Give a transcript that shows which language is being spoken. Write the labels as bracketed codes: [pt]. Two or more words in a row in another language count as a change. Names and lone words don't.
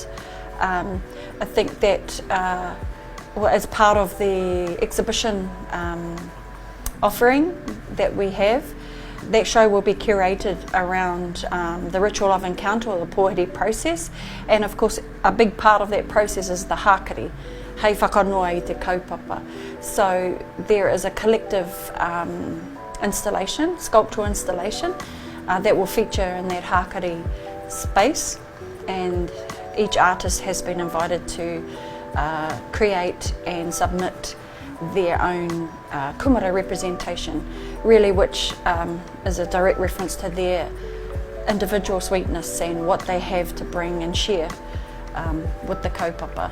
[en] I think that as part of the exhibition offering that we have, that show will be curated around the ritual of encounter, or the pōhiri process, and of course a big part of that process is the hākari, [mi] hei whakanoa i te kaupapa. [en] So there is a collective installation, sculptural installation, that will feature in that hākari space, and each artist has been invited to create and submit their own kumara representation, really, which is a direct reference to their individual sweetness and what they have to bring and share with the kaupapa.